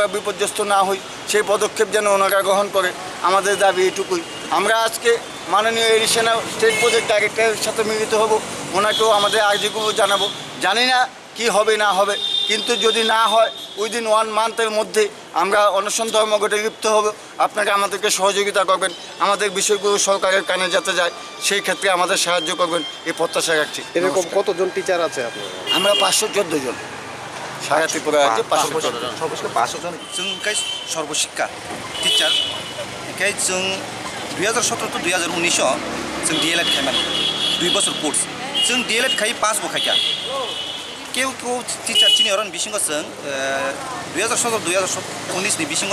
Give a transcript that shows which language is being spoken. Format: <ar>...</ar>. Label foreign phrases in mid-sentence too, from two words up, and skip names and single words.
<bn>বিপর্যস্ত না হই সেই পদক্ষেপ যেন ওনারা গ্রহণ করে আমাদের দাবি এটুকুই আমরা আজকে মাননীয়</bn> <en>additional state project director</en> <bn>সাথে মিলিত হব ওনাকেও আমাদের আর্জিগুলো জানাবো জানি না কি হবে না হবে কিন্তু যদি না হয়</bn> <en>within 1 month</en> <bn>মধ্যে আমরা অনশন ধর্মঘটে লিপ্ত হব আপনারা আমাদেরকে সহযোগিতা করবেন আমাদের বিষয়গুলো সরকারের কানে যাতে যায় সেই ক্ষেত্রে আমাদের সাহায্য করবেন এই প্রত্যাশা রাখছি এরকম কতজন টিচার আছে আপনার আমরা 514 জন সারা ত্রিপুরা আছে 514 জন সর্বশেষ 500 জন</bn> <trp>जों सर्वशिक्षा टिचार ओंखाय जों 2017 to 2019 जों DLED खायमान 2 बोसोर कोर्स जों DLED खाय 5 बखायखा केउ टिचार चिनि अरन बिसिंगो जों 2017 2019 नि बिसिंगो</trp>